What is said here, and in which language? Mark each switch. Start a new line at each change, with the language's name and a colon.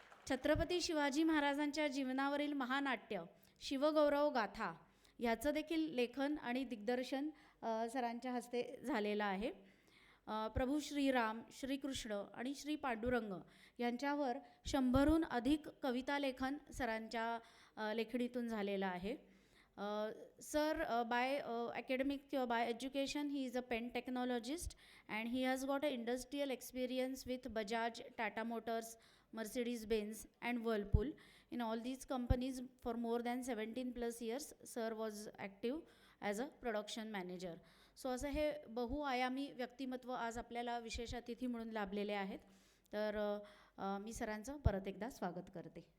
Marathi: छत्रपती शिवाजी महाराजांच्या जीवनावरील महानाट्य शिवगौरव गाथा ह्याचं देखील लेखन आणि दिग्दर्शन सरांच्या हस्ते झालेलं आहे. प्रभू श्रीराम, श्रीकृष्ण आणि श्री पांडुरंग यांच्यावर 100हून अधिक कविता लेखन सरांच्या लेखणीतून झालेलं आहे.
English: Sir, by academic by education, he is a pen technologist and he has got an industrial experience with Bajaj, Tata Motors, Mercedes-Benz and Whirlpool. In all these companies for more than 17 plus years, sir was active as a production manager.
Marathi: So असं हे बहुआयामी व्यक्तिमत्व आज आपल्याला विशेष अतिथी म्हणून लाभलेले आहेत. तर मी सरांचं परत एकदा स्वागत करते.